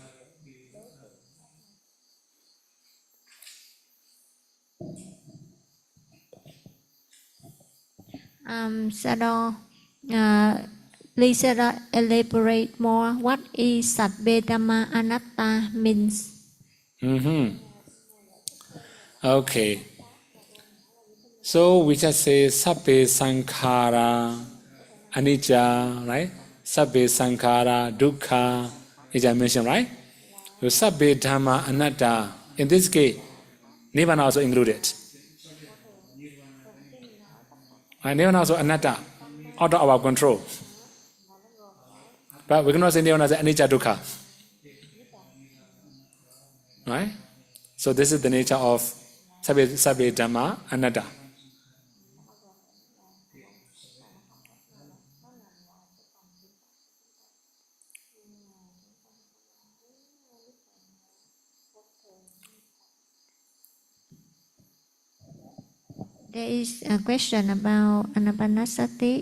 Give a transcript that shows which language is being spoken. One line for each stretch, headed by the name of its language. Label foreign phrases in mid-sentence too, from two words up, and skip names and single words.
English: Sayadaw, please elaborate more. What is
Pali: Abhidhamma Anatta
English: means? Okay. So we just say
Pali: sabbe sankhara anicca,
English: right?
Pali: Sabbe sankhara dukkha,
English: as I mentioned, right? So
Pali: sabbe dhamma anatta.
English: In this case, Nirvana also included. And Nirvana also anatta, out of our control. But we cannot say Nirvana as
Pali: anicca dukkha.
English: Right? So this is the nature of
Pali: sabbe dhamma anatta.
English: There is a question about Anapanasati.